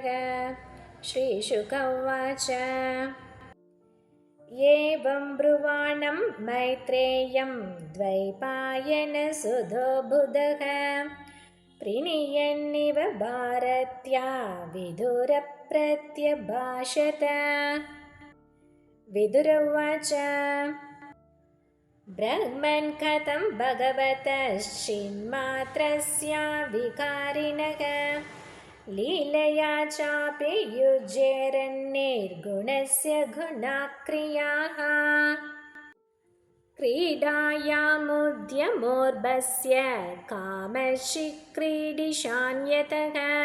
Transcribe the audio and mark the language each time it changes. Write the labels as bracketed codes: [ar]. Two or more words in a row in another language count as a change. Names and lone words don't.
[sa] ശ്രീശുക ഉവാച. ഏവം ബ്രുവാണം മൈത്രേയം ദ്വൈപായനസുതോ ബുധഃ പ്രണീയന്നിവ ഭാരത്യാ വിദുരപ്രത്യഭാഷത. विदुर उवाच. ब्रह्मन् कथं भगवतश्चिन्मात्रस्य विकारिणः लीलया चापि युज्येरन्निर्गुणस्य गुणाक्रियाः क्रीडायामुद्यमोर्भस्य कामस्य क्रीडिशान्यतः